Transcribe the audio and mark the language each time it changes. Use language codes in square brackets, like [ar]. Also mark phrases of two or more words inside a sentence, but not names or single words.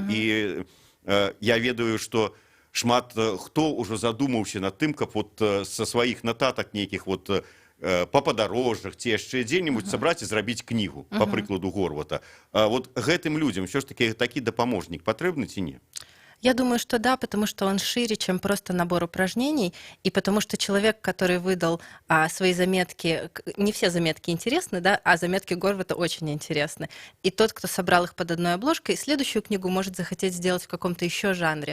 [be] І я ведаю, што шмат хто ўжо задумаўся над тым, каб вот са сваіх нататак нейкіх вот па падарожжах ці яшчэ дзе-небудзь сабраць і зрабіць кнігу, па прыкладу Горвата. Вот гэтым людзям ўсё ж такі дапаможнік патрэбны ці не? [ru] Я думаю, что да, потому что он шире, чем просто набор упражнений, и потому что человек, который выдал свои заметки, не все заметки интересны, да, а заметки Горвата очень интересны. И тот, кто собрал их под одной обложкой, следующую книгу может захотеть сделать в каком-то еще жанре.